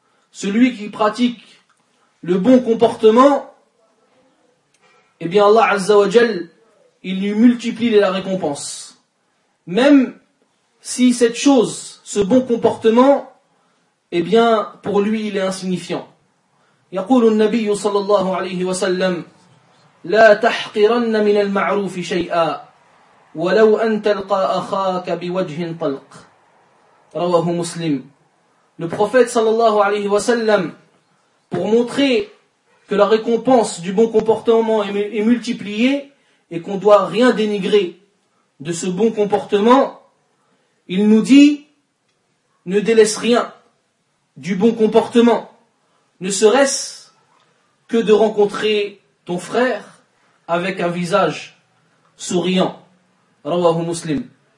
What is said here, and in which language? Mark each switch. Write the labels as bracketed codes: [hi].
[fr] Celui qui pratique le bon comportement, eh bien Allah Azza wa Jal, il lui multiplie la récompense. Même si cette chose, ce bon comportement, eh bien, pour lui, il est insignifiant. [ar] يقول النبي صلى الله عليه وسلم لا تحقرن من المعروف شيئا ولو أن تلقى أخاك بوجه طلق رواه مسلم. [fr] Le prophète sallallahu alayhi wa sallam, pour montrer que la récompense du bon comportement est multipliée et qu'on doit rien dénigrer de ce bon comportement, il nous dit, ne délaisse rien du bon comportement, ne serait-ce que de rencontrer ton frère avec un visage souriant. Rawahu Muslim.